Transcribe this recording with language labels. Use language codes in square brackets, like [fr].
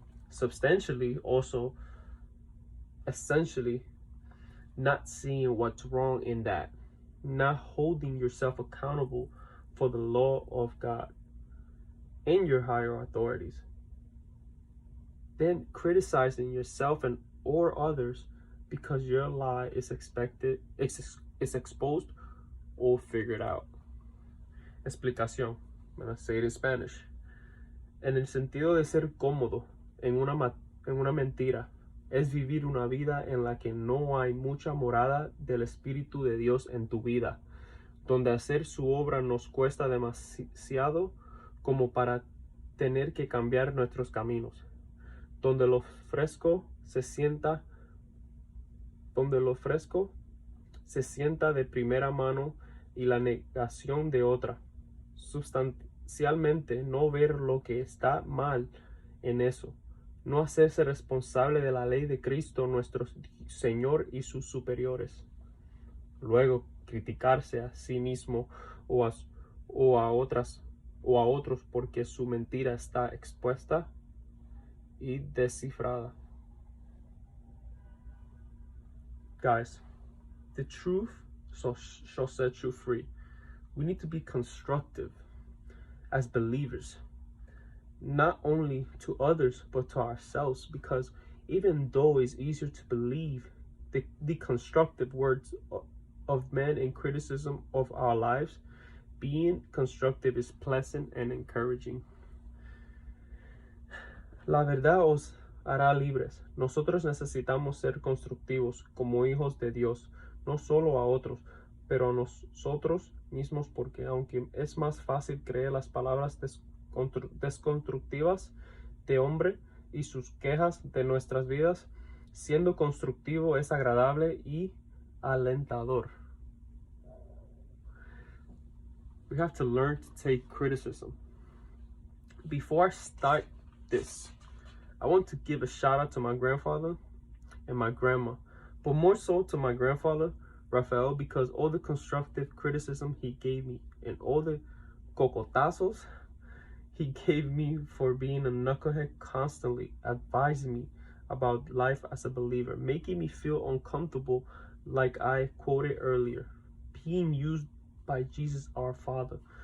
[en] Substantially, also essentially, not seeing what's wrong in that, not holding yourself accountable for the law of God and your higher authorities, then criticizing yourself and or others because your lie is exposed or figured out. Explicación. I'm going to say it in Spanish. [es] En el sentido de ser cómodo en una mentira, es vivir una vida en la que no hay mucha morada del Espíritu de Dios en tu vida, donde hacer su obra nos cuesta demasiado como para tener que cambiar nuestros caminos, donde lo fresco se sienta de primera mano y la negación de otra. Sustancialmente, no ver lo que está mal en eso, no hacerse responsable de la ley de Cristo nuestro Señor y sus superiores. Luego, criticarse a sí mismo o a otros porque su mentira está expuesta y descifrada. [en] Guys, the truth shall set you free. We need to be constructive as believers, not only to others but to ourselves, because even though it's easier to believe the constructive words of men in criticism of our lives, being constructive is pleasant and encouraging. [es] La verdad os hará libres. Nosotros necesitamos ser constructivos como hijos de Dios, no solo a otros, pero a nosotros mismos, porque aunque es más fácil creer las palabras desconstructivas de hombre y sus quejas de nuestras vidas, siendo constructivo es agradable y alentador. [en] We have to learn to take criticism. Before I start this, I want to give a shout out to my grandfather and my grandma, but more so to my grandfather, Rafael, because all the constructive criticism he gave me and all the cocotazos he gave me for being a knucklehead, constantly advising me about life as a believer, making me feel uncomfortable, like I quoted earlier, being used by Jesus our Father.